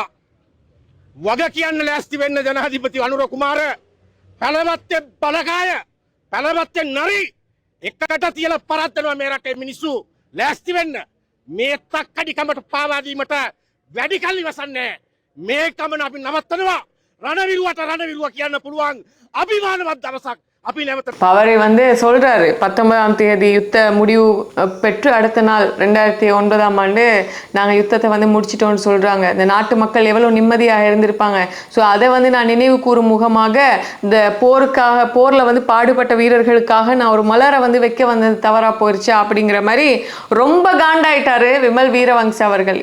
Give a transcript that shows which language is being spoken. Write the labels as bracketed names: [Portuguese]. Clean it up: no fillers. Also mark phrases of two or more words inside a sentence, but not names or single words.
[Sinhala] වග කියන්න ලෑස්ති වෙන්න ජනාධිපති අනුර කුමාර පළවත්තේ බලකාය පළවත්තේ නරි එකට තියලා පරද්දනවා මේ රටේ මිනිස්සු ලෑස්ති වෙන්න. මේ තක්කඩිකමට පාවා දීමට වැඩි කල් ඉවසන්නේ මේ කමන අපි නවත්තනවා. රණවිරුවට රණවිරුව කියන්න පුළුවන් அபிமானවත් දවසක් අපි නැවත [Tamil] பவரை வந்து சொல்றாரு 19ஆம் தேதி யுத்த முடிவு பெற்று அடுத்த நாள் 2009ஆம் ஆண்டு நாங்கள் யுத்தத்தை வந்து முடிச்சிட்டோம்னு சொல்றாங்க. இந்த நாட்டு மக்கள் எவ்வளவு நிம்மதியாக இருந்திருப்பாங்க. ஸோ அதை வந்து நான் நினைவு கூறும் முகமாக இந்த போர்ல வந்து பாடுபட்ட வீரர்களுக்காக நான் ஒரு மலரை வந்து வைக்க வந்தது தவறா போயிருச்சா அப்படிங்கிற மாதிரி ரொம்ப காண்டாயிட்டாரு விமல் வீரவங்ச அவர்கள்.